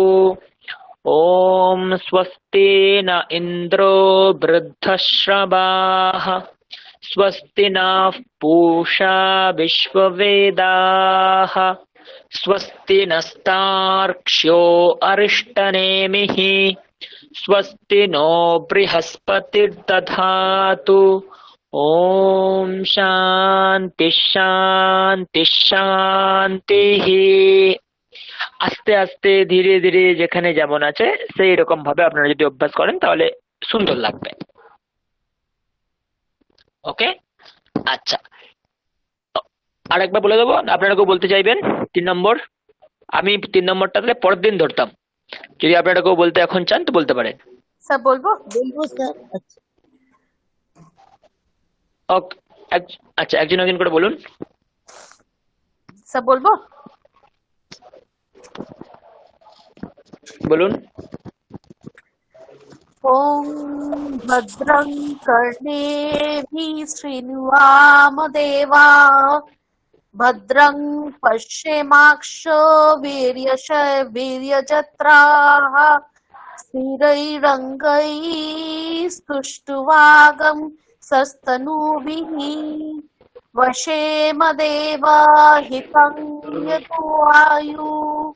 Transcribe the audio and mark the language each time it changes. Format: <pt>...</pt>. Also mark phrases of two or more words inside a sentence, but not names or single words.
<sa>ॐ स्वस्ति न इन्द्रो वृद्धश्रवाः, स्वस्ति नः पूषा विश्ववेदाः, स्वस्ति नस्तार्क्ष्यो अरिष्टनेमिः, स्वस्ति नो बृहस्पतिर्दधातु। ॐ शान्ति शान्ति शान्तिः।</sa> <bn>আস্তে আস্তে ধীরে ধীরে যেখানে যেমন আছে সেই রকম ভাবে আপনারা যদি অভ্যাস করেন তাহলে সুন্দর লাগবে। ওকে, আচ্ছা, আরেকবার বলে দেবো, আপনারা কেউ বলতে চাইবেন 3 নম্বর? আমি 3 নম্বরটাতে পরের দিন ধরতাম, যদি আপনারা কেউ বলতে এখন চান তো বলতে পারেন। স্যার বলবো? স্যার। আচ্ছা ওকে, আচ্ছা, একজন একজন করে বলুন। স্যার বলবো? বলুন।</bn> <sa>ॐ भद्रं कर्णेभिः शृणुयामदेवा, भद्रं पश्येमाक्षो वीर्यजत्राः, स्थिरैरङ्गैस्तुष्टुवागं सस्तनूभिः, वशेमदेवा हितं यदायुः।</sa>